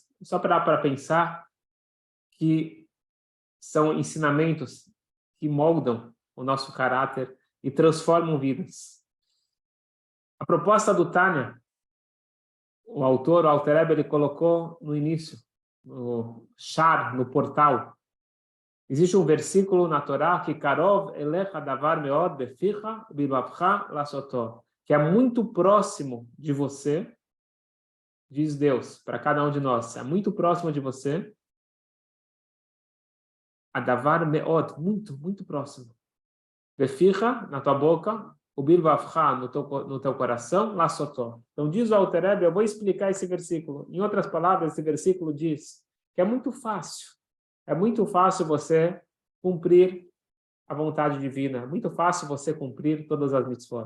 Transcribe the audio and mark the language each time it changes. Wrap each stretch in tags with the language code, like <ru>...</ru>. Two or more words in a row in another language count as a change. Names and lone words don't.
<pt>Só para pensar que são ensinamentos que moldam o nosso caráter e transformam vidas. A proposta do Tânia, o autor, o Alter Rebbe, ele colocou no início, no Shar, no portal. Existe um versículo na Torá que</pt> <he>קרוב אליך הדבר מאד בפיך ובלבבך לעשותו,</he> <pt>que é muito próximo de você, diz Deus, para cada um de nós, é muito próximo de você,</pt> <he>הדבר מאד,</he> <pt>muito, muito próximo. Beficha, na tua boca, o bilvavcha, no teu coração, lá sotó. Então diz o Alter Rebbe, eu vou explicar esse versículo. Em outras palavras, esse versículo diz que é muito fácil você cumprir a vontade divina, é muito fácil você cumprir todas as mitzvot.</pt>